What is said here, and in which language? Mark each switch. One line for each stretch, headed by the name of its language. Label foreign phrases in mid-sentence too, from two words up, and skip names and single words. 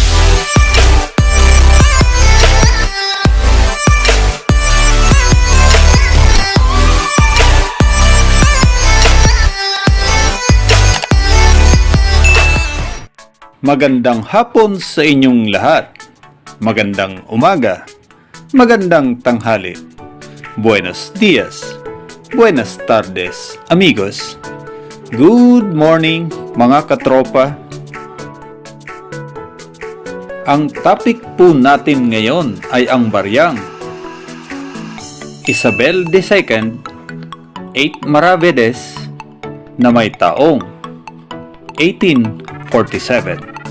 Filipino: Magandang hapon sa inyong lahat. Magandang umaga. Magandang tanghali.
Spanish: Buenos dias. Buenas tardes, amigos.
English: Good morning,
Filipino: mga katropa. Ang topic po natin ngayon ay ang baryang. Isabel II, 8 Maravedis, na may taong 1847.